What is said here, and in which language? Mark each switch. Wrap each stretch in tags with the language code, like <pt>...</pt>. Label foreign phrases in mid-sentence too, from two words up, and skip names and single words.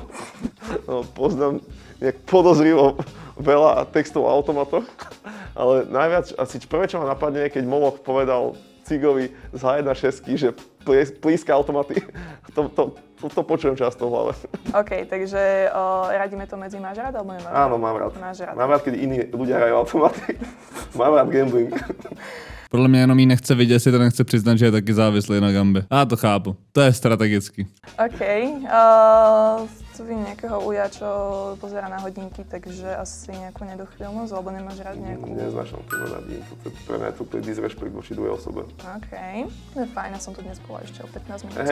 <sk>No, poznám nejak podozrivo veľa textov o automatoch, ale najviac, asi prvé, čo ma napadne, keď Moloch povedal Cigovi z H1.6, že plíska automaty. To počujem často v hlave. OK, takže radíme to medzi máš rád alebo nemáš rád? Áno, mám rád. Máš rád. Mám rád, keď iní ľudia hrajú automaty. Mám rád gambling.</sk> <cs>Podle mě jenom jí nechce vidět, si to nechce přiznat, že je taky závislý na gambe. Já to chápu, to je strategicky.</cs> <sk>OK, tu vidím nejakého uja, čo pozerá na hodinky, takže asi nejakú nedochvíľnosť, alebo nemáš rád nejakú... Neznášam to nadí. Pre mňa to je disrespekt voči druhej osobe. OK, to je fajn, ja som tu dnes bola ešte o 15 minút</sk>